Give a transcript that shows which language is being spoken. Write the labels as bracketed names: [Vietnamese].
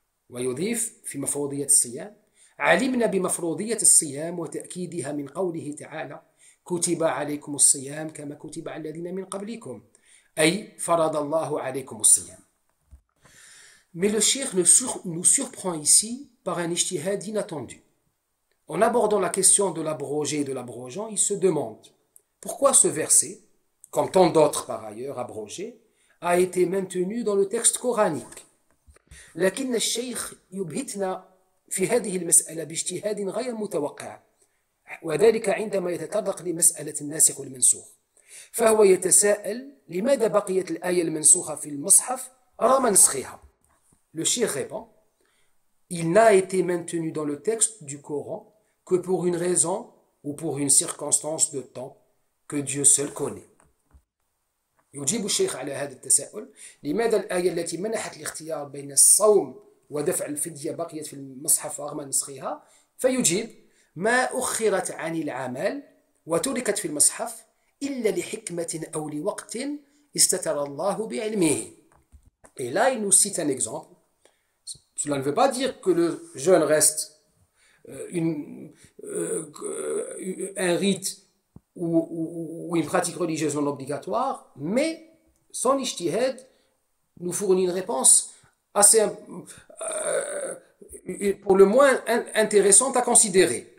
[Arabic] ويضيف في مفروضية الصيام: علمنا بمفروضية الصيام وتأكيدها من قوله تعالى: كتب عليكم الصيام كما كتب على الذين من قبلكم، أي فرض الله عليكم الصيام. [French] Mais le cheikh nous surprend ici par un ijtihad inattendu. En abordant la question de l'abrogé et de l'abrogeant, il se demande pourquoi ce verset, comme tant d'autres par ailleurs abrogés, a été maintenu dans le texte coranique. [Arabic] لكن الشيخ يبهتنا في هذه المسألة باجتهاد غير متوقع، وذلك عندما يتطرق لمسألة الناسخ والمنسوخ، فهو يتساءل لماذا بقيت الآية المنسوخة في المصحف رغم نسخها. [French] Le cheikh répond: il n'a été maintenu dans le texte du Coran que pour une raison ou pour une circonstance de temps que Dieu seul connaît. [Arabic] يجيب الشيخ على هذا التساؤل: لماذا الآية التي منحت الاختيار بين الصوم ودفع الفدية بقيت في المصحف رغم نسخها؟ فيجيب: ما أخرت عن العمل وتركت في المصحف إلا لحكمة أو لوقت استتر الله بعلمه. [French] Et là, il nous cite un exemple. Cela ne veut pas dire que le jeûne reste un rite ou une pratique religieuse non obligatoire, mais son ijtihad nous fournit une réponse assez, pour le moins intéressante à considérer.